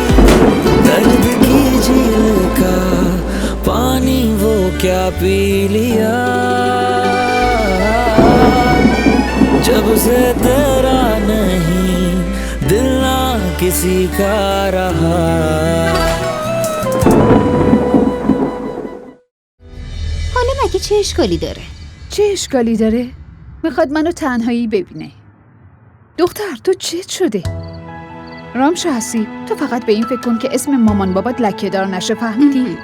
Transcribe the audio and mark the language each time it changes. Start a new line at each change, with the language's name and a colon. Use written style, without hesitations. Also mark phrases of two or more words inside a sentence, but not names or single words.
Hindi: दर्द की झील का पानी वो क्या पी लिया, जब से तेरा नहीं दिल ना किसी का रहा।
Persian: حالا مگه چه اشکالی داره؟ چه اشکالی داره؟ میخواد منو تنهایی ببینه. دختر تو چت شده؟ رامش هستی، تو فقط به این فکر کن که اسم مامان بابات لکه‌دار نشه، فهمیدی؟